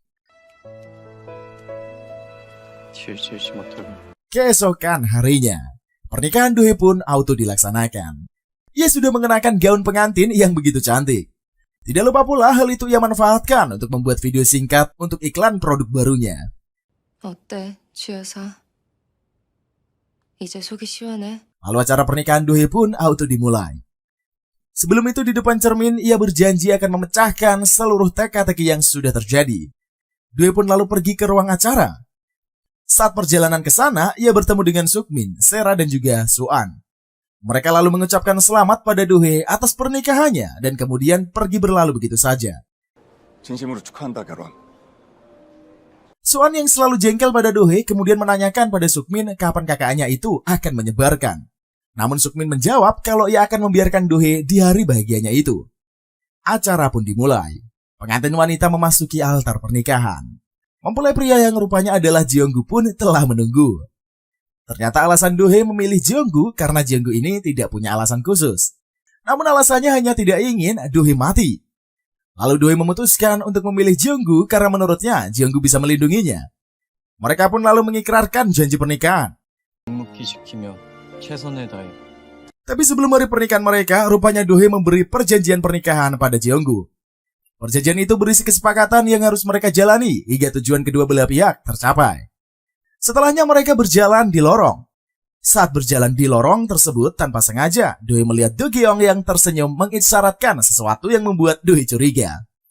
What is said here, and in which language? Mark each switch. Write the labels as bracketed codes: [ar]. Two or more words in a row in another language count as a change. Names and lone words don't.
[id] Keesokan harinya, pernikahan Doi pun auto dilaksanakan. Ia sudah mengenakan gaun pengantin yang begitu cantik. Tidak lupa pula hal itu ia manfaatkan untuk membuat video singkat untuk iklan produk barunya. [ko] 어때, 주여사? 이제 속이 시원해? [id] Lalu acara pernikahan Doi pun auto dimulai. Sebelum itu di depan cermin ia berjanji akan memecahkan seluruh teka-teki yang sudah terjadi. Doi pun lalu pergi ke ruang acara. Saat perjalanan ke sana, ia bertemu dengan Sukmin, Sera dan juga Suan. Mereka lalu mengucapkan selamat pada Doi atas pernikahannya dan kemudian pergi berlalu begitu saja. [ko] 진심으로 축하한다 결혼. [id] Suan yang selalu jengkel pada Doi kemudian menanyakan pada Sukmin kapan kakaknya itu akan menyebarkan. Namun Sukmin menjawab kalau ia akan membiarkan Doi di hari bahagianya itu. Acara pun dimulai. Pengantin wanita memasuki altar pernikahan. Mempelai pria yang rupanya adalah Jeonggu pun telah menunggu. Ternyata alasan Doi memilih Jeonggu karena Jeonggu ini tidak punya alasan khusus. Namun alasannya hanya tidak ingin Doi mati. Lalu Doi memutuskan untuk memilih Jeonggu karena menurutnya Jeonggu bisa melindunginya. Mereka pun lalu mengikrarkan janji pernikahan. [ko] 묵묵히지키며 최선을 다해. [id] Tapi sebelum hari pernikahan mereka, rupanya Doi memberi perjanjian pernikahan pada Jeonggu. Perjanjian itu berisi kesepakatan yang harus mereka jalani hingga tujuan kedua belah pihak tercapai. Setelahnya mereka berjalan di lorong. Saat berjalan di lorong tersebut tanpa sengaja, Doi melihat Do Geong yang tersenyum mengisyaratkan sesuatu yang membuat Doi curiga.